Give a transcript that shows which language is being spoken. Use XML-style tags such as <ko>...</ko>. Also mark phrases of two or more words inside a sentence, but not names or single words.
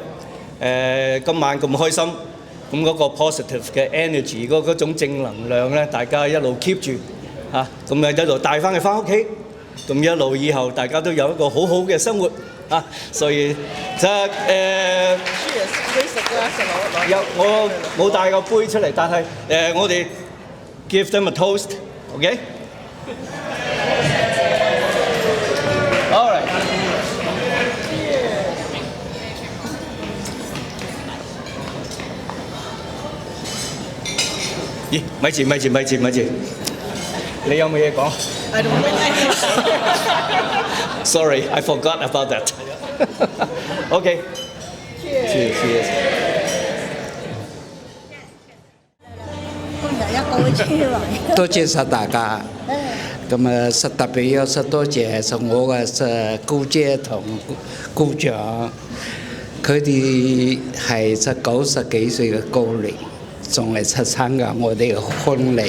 <yue>今晚咁開心，咁嗰個 positive 嘅 energy，嗰種正能量咧，大家一路 keep 住嚇，咁啊一路帶翻去翻屋企，咁一路以後大家都有一個好好嘅生活嚇，所以就有我冇帶個杯出嚟，但係我哋</yue> <en>give them a toast，</en> <yue>OK？</yue> <en>All right。</en> <yue>咦，咪住，你有冇嘢講</yue> <en>I don't know. ？Sorry, I forgot about that. OK. Cheers.</en> <yue>多謝晒大家。咁啊，實特別有實多謝就我嘅姑姐同姑丈，佢哋係90幾歲嘅高齡，仲嚟參加我哋嘅婚禮。</yue>